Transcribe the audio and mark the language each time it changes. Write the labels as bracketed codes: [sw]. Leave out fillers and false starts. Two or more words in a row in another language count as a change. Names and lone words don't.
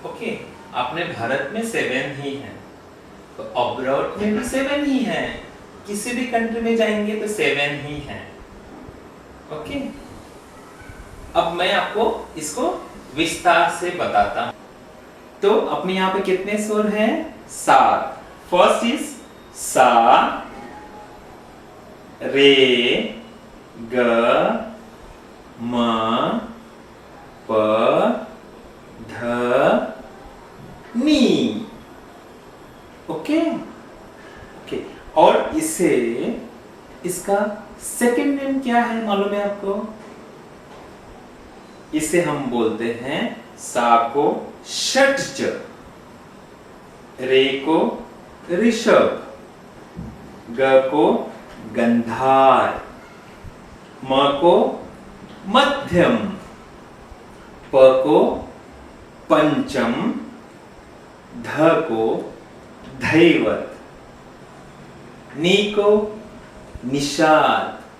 [hi] ओके, अपने भारत में 7 ही हैं, तो अब्रॉड में भी 7 ही हैं, किसी भी कंट्री में जाएंगे तो 7 ही हैं। ओके, अब मैं आपको इसको विस्तार से बताता हूं। तो अपने यहाँ पे कितने स्वर हैं? 7। [en] first is [hi] सा, रे, ग, म, प, ध, नी। ओके, ओके, और इसे, इसका सेकंड नेम क्या है मालूम है आपको? इसे हम बोलते हैं, सा को षट्ज, रे को ऋषभ, ग को गंधार, म को मध्यम, प को पंचम, ध को धैवत, नी को निषाद।